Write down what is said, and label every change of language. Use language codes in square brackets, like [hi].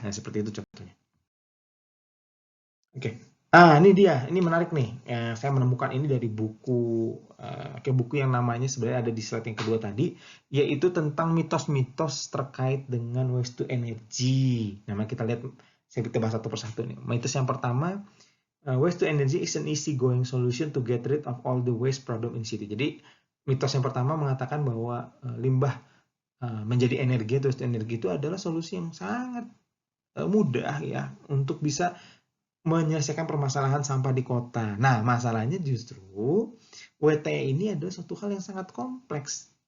[id] Nah, seperti itu contohnya. Oke. Ini dia, ini menarik nih. Saya menemukan ini dari buku yang namanya sebenarnya ada di slide yang kedua tadi, yaitu tentang mitos-mitos terkait dengan waste to energy. Nah, kita lihat, kita bahas satu persatu nih. Mitos yang pertama, [en] waste to energy is an easy going solution to get rid of all the waste problem in city. [id] Jadi, mitos yang pertama mengatakan bahwa limbah menjadi energi atau waste to energy itu adalah solusi yang sangat mudah ya untuk bisa menyelesaikan permasalahan sampah di kota. Nah, masalahnya justru WTE ini adalah suatu hal yang sangat kompleks.